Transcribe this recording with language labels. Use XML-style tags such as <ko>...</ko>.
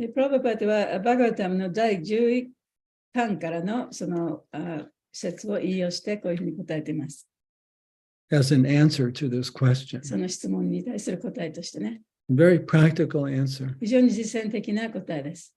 <ja>でプラブパートはバガワタムの第11巻からのその説を引用してこういうふうに答えています。</ja> <en>As an answer to this question.</en> <ja>その質問に対する答えとしてね。</ja> <en>Very practical answer.</en> <ja>非常に実践的な答えです。</ja>